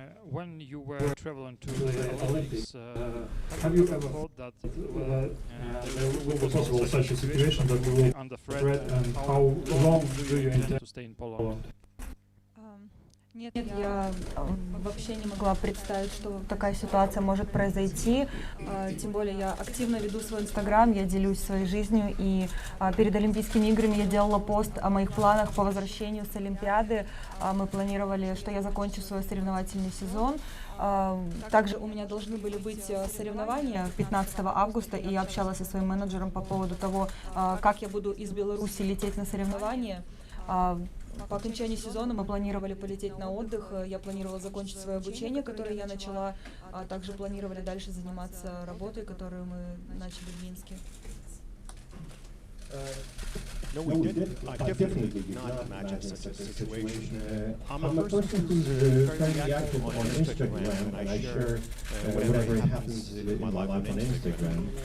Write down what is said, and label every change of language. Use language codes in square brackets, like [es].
[en] When you were traveling to the Olympics, have you ever thought that there will be possible such a situation that we will be under threat, and how long do you intend to stay in Poland? [ru] Нет, я вообще не могла представить, что такая ситуация может произойти. Тем более я активно веду свой Инстаграм, я делюсь своей жизнью. И перед Олимпийскими играми я делала пост о моих планах по возвращению с Олимпиады. Мы планировали, что я закончу свой соревновательный сезон. Также у меня должны были быть соревнования 15 августа, и я общалась со своим менеджером по поводу того, как я буду из Беларуси лететь на соревнования. По окончании сезона мы планировали полететь на отдых, я планировала закончить свое обучение, которое я начала, а также планировали дальше заниматься работой, которую мы начали в Минске. [en] No, we did. I definitely did not imagine such a situation. I'm a person who's fairly active on Instagram, and I share whatever happens in my life on Instagram.